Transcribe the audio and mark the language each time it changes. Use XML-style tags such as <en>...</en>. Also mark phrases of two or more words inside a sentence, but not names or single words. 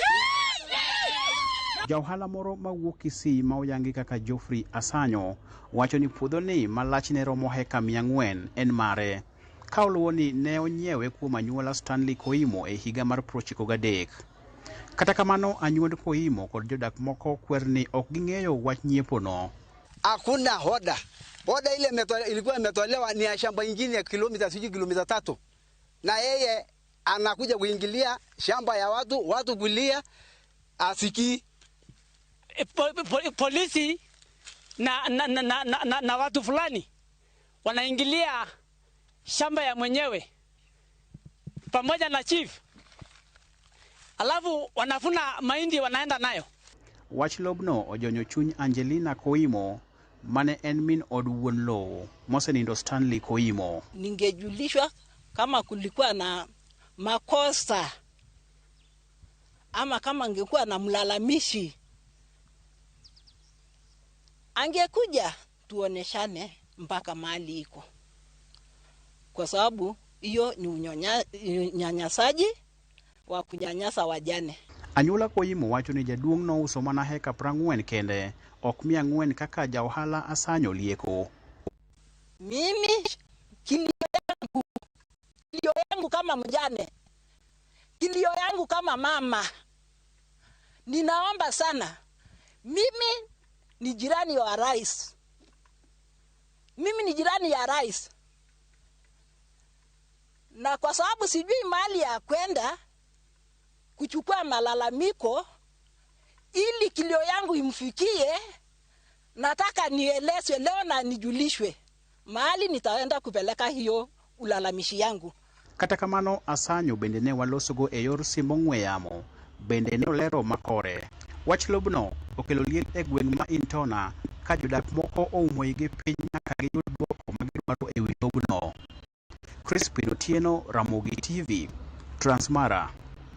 <luo>Jaohala moro ma wuok Kisii ma oyangi kaka Geoffrey Asanyo wacho ni puodho ni malachne romo heka 400 en mare. Ka oluwo ni ne onyiewe kuom anyuola Stanley Koimo e higa mar 1993. Kata kamano anyuond Koimo kod jodak moko kwer ni ok ging'eyo wach nyiepo no.</luo> <sw>Hakuna hoda. Hoda ile ilikuwa imetolewa ni ya shamba ingine ya kilomita 3. Na yeye anakuja kuingilia shamba ya watu kulia asiki. Polisi na watu fulani wanaingilia shamba ya mwenyewe pamoja na chief. Alafu wanafuna mahindi wanaenda nayo.</sw> <luo>Wachlobno ojonyo chuny Angelina Koimo mane en min od wuon lowo mosenindo Stanley Koimo.</luo> <sw>Ningejulishwa kama kulikuwa na makosa ama kama angekuwa na mlalamishi angekuja tuoneshane mpaka mahali iko, kwa sababu hiyo ni unyanyasaji wa kunyanyasa wajane.</sw> <luo>Anyuola Koimo wacho ni jaduong' no uso mana heka 40 kende, ok 400 kaka Jaohala Asanyo lieko.</luo> <sw>Mimi kilio yangu kama mjane, kilio yangu kama mama, ninaomba sana. Mimi ni jirani wa rais. Mimi ni jirani ya rais. Na kwa sababu sijui mahali ya kwenda kuchukua malalamiko ili kilio yangu imfikie, nataka nielezwe leo na nijulishwe mahali nitaenda kupeleka hiyo ulalamishi yangu.</sw> <luo>Kata kamano Asanyo bende ne walosogo e yor simo ng'we yamo bende ne olero makore. Wach lobno okelo liel e gweng' ma Intona ka jodak moko oumo igi piny nyaka giyud dwoko magidwaro e wi lobno. Crispin Otieno, Ramogi TV, Transmara.</luo>